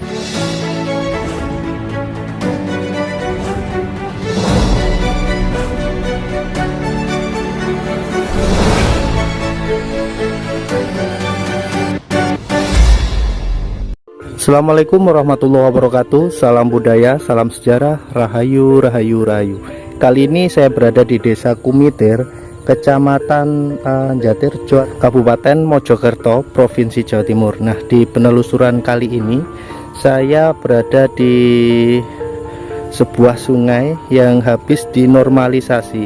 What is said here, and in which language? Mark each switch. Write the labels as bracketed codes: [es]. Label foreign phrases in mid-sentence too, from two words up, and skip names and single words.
[ar] السلام عليكم ورحمة الله وبركاته. [id] Salam budaya, salam sejarah, rahayu, rahayu, rahayu. Kali ini saya berada di Desa Kumitir, Kecamatan Jatirjo, Kabupaten Mojokerto, Provinsi Jawa Timur. Nah, di penelusuran kali ini saya berada di sebuah sungai yang habis dinormalisasi.